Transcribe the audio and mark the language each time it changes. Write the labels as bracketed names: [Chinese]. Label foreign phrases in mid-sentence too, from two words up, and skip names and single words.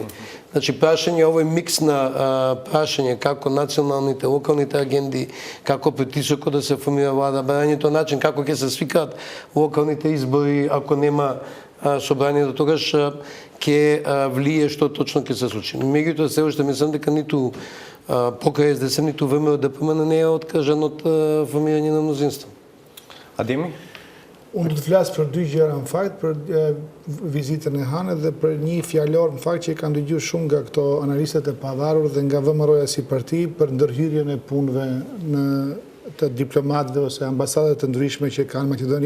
[Macedonian] Значи, прашање, овој микс на прашање како националните, локалните агенди, како притисокот да се формира влада, барањето начин како ќе се свикаат локалните избори ако нема собрание до тогаш ќе влие што точно ќе се случи. Меѓутоа се уште мислам дека ниту покрај СДСМ, ниту ВМРО, ДПМН не е откажан од формирање на мнозинство. Адеми? [Albanian] Unë do të flas për dy gjëra në fakt, për vizitën e Hanit dhe për një fjalor në fakt që i kanë dëgjuar shumë nga këto analistët e pavarur dhe nga VMRO-ja si parti për ndërhyrjen e punëve në të diplomatëve ose ambasadat të ndryshme që kanë Maqedoni.